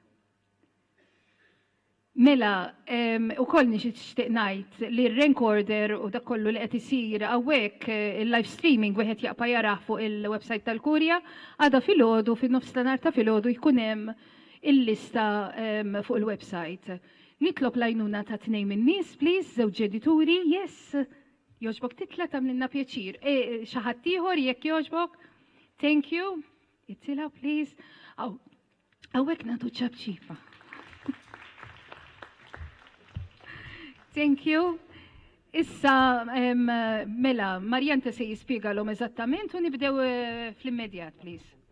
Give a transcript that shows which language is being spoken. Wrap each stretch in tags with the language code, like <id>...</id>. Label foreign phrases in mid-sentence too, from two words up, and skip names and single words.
<mt>Mela, u koll nixtieq ngħid li r-recorder u dak kollu li qed isir hawnhekk il-</mt> <en>live streaming</en> <mt>wieħed jaqpa jarah fuq il-website tal-Kurja, għada filgħodu fin-nofsinhar ta' filgħodu jkun hemm il-lista fuq il-website. Nitlob l-għajnuna ta' tnejn min-nies, please, żewġ edituri, yes. Jogħġbok titla' tagħmlilna pjaċir. Xi ħadd ieħor jekk jogħġbok?</mt> <en>Thank you.</en> <mt>Itilha, please. Hawnhekk nagħtu ċabċifa.</mt> <en>Thank you.</en> <mt>Issa, mela, Marjanta se jispjegalhom eżattament u nibdew fl-immedjat, please.</mt>